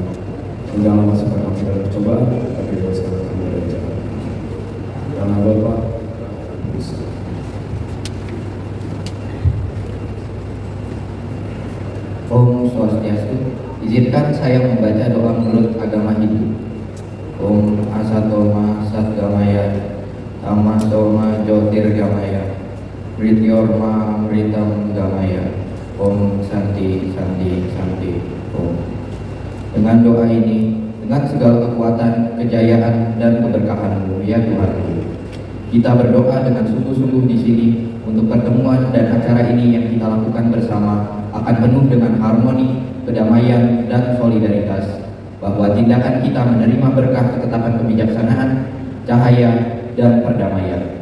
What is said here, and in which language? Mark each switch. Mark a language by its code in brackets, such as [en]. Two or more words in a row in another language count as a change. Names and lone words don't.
[id] Dan janganlah masukkan kami dalam percobaan, tapi bebaskanlah kami dari jahat. Dalam nama Bapa dan Roh Kudus. [sa] ॐ स्वस्त्यस्तु. [id] Izinkan saya membaca doa menurut agama Hindu. [sa] ॐ असतो मा सद्गमय, तमसो मा ज्योतिर्गमय, मृत्योर्मा अमृतं गमय. ॐ शान्तिः शान्तिः शान्तिः। ॐ. [id] Dengan doa ini, dengan segala kekuatan, kejayaan, dan keberkahan-Mu ya Tuhan, kita berdoa dengan sungguh-sungguh di sini untuk pertemuan dan acara ini yang kita lakukan bersama akan penuh dengan harmoni, kedamaian, dan solidaritas, bahwa tindakan kita menerima berkah ketetapan kebijaksanaan, cahaya, dan perdamaian.